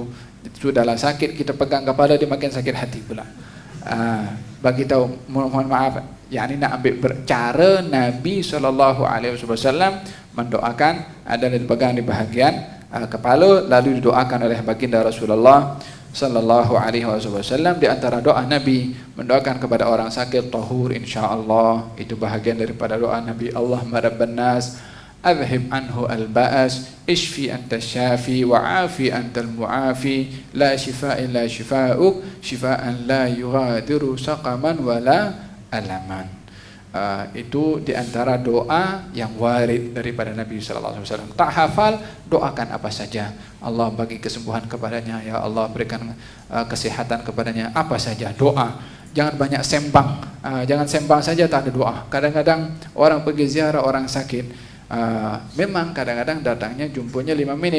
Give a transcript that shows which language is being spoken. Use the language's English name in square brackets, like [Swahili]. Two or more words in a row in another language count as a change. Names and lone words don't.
[Malay] Sudahlah sakit, kita pegang kepala dia makin sakit hati pula. Bagi tahu, mohon maaf, yakni nak ambil cara Nabi SAW mendoakan adalah dipegang di bahagian kepala, lalu didoakan oleh baginda Rasulullah [Arabic] صلى الله عليه وسلم. [Malay] Di antara doa Nabi mendoakan kepada orang sakit tahur, insyaallah, itu bahagian daripada doa Nabi. [Arabic] اللهم رب الناس أذهب عنه البأس اشف أنت الشافي وعاف أنت المعافي لا شفاء إلا شفاؤك شفاء لا يغادر سقما ولا ألما. Itu diantara doa yang warid daripada Nabi صلى الله عليه وسلم. Tak hafal, doakan apa saja. Allah bagi kesembuhan kepadanya, ya Allah berikan kesehatan kepadanya, apa saja doa. Jangan banyak sembang. Jangan sembang saja tak ada doa. Kadang-kadang orang pergi ziarah orang sakit, memang kadang-kadang datangnya jumpanya 5 menit.